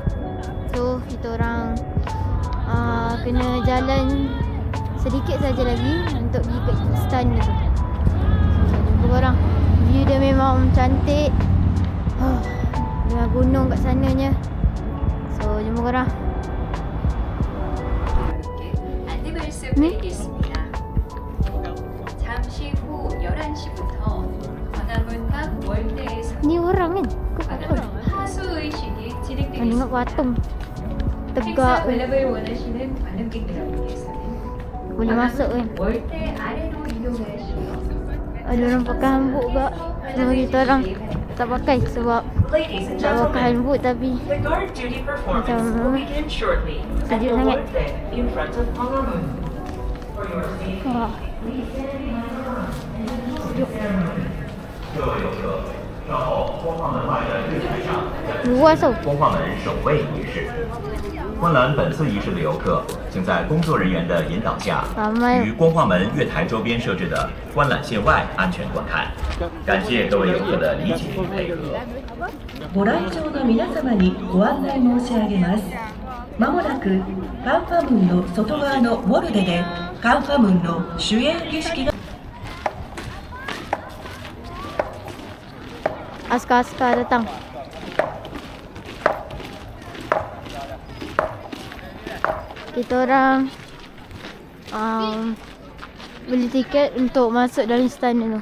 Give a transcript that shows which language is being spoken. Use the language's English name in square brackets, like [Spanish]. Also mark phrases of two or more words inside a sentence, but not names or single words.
[Malay] So kita orang kena jalan sedikit saja lagi untuk pergi ke istana tu. So jumpa korang. View dia memang cantik. Dengan gunung kat sananya. So jumpa korang. [Korean] 안내 말씀을 드리겠습니다. 잠시 후 11시부터 광화문과 월대에서 [Malay] Ni orang kan? [Korean] 광화문 하수 의식이 [Malay] Tengok [Korean] 진행되겠습니다. [Malay] patung. [Korean] 행사 [Malay] Tegak kan. [Korean] 관람을 원하시는 관람객들께서는 [Malay] Boleh masuk kan. [Korean] 월대 아래로 이동하시며 [Malay] Ada orang pakai hanbok kak. Cuma kita orang tak pakai sebab [English] Ladies and [Malay] tak pakai [English] gentlemen, [Malay] hanbok tapi [English] the guard duty performance [Malay] Macam [English] will begin shortly at [Malay] sejuk [English] the [Malay] sangat. [English] Ward Deck in front of Pangamun. For your safety, [Malay] wah. Luas tau. [Chinese] 光化门首位仪式。观览本次仪式的游客，请在工作人员的引导下， [Malay] Ramai. [Chinese] 于光化门月台周边设置的观览线外安全观看。感谢各位游客的理解与配合。 [Japanese] ご来場の皆様にご案内申し上げます。まもなくカンファムンの外側のウォルデでカンファムンの主演儀式が [Malay] Askar-askar datang. Kita orang beli tiket untuk masuk dalam istana tu.